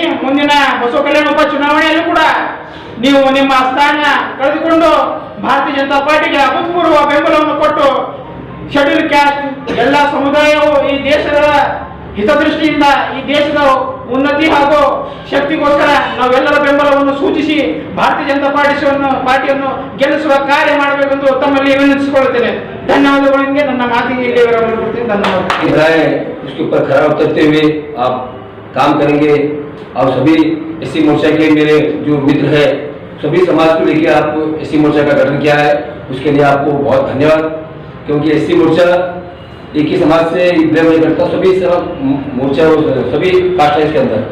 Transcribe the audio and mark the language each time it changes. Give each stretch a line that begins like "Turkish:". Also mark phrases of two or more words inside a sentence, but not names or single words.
Kannada: ಮುಂದಿನ ಬಸವ ಕಲ್ಯಾಣ ಉಪಚುನಾವಣೆಯಲ್ಲೂ ಕೂಡ ನೀವು ನಿಮ್ಮ ಸ್ಥಾನ ಕಳೆದುಕೊಂಡು ಭಾರತೀಯ ಜನತಾ ಪಾರ್ಟಿಗೆ ಅಭೂತಪೂರ್ವ ಬೆಂಬಲವನ್ನು ಕೊಟ್ಟು
English: schedule caste
Kannada: ಎಲ್ಲ ಸಮುದಾಯವು ಈ ದೇಶದ ಹಿತದೃಷ್ಟಿಯಿಂದ ಈ ದೇಶದ ಉನ್ನತಿ ಹಾಗೂ ಶಕ್ತಿಗೋಸ್ಕರ ನಾವೆಲ್ಲರ ಬೆಂಬಲವನ್ನು ಸೂಚಿಸಿ ಭಾರತೀಯ ಜನತಾ ಪಾರ್ಟಿಯನ್ನು ಗೆಲ್ಲಿಸುವ ಕಾರ್ಯ ಮಾಡಬೇಕೆಂದು ತಮ್ಮಲ್ಲಿ ವಿನಂತಿಸಿಕೊಳ್ಳುತ್ತೇನೆ. ಧನ್ಯವಾದಗಳು. ನಿಮಗೆ ನನ್ನ ಮಾತಿಗೆ ಇಲ್ಲಿ ವಿರಾಮ ಕೊಡ್ತೀನಿ. ಧನ್ಯವಾದ.
Hindi: उसके ऊपर खरा उतरते हुए आप काम करेंगे और सभी SC मोर्चा के मेरे जो मित्र है सभी समाज को लेकर आप SC मोर्चा का गठन किया है, उसके लिए आपको बहुत धन्यवाद। क्योंकि SC मोर्चा एक ही समाज से विलय नहीं करता, सभी मोर्चा सभी कास्ट है इसके अंदर।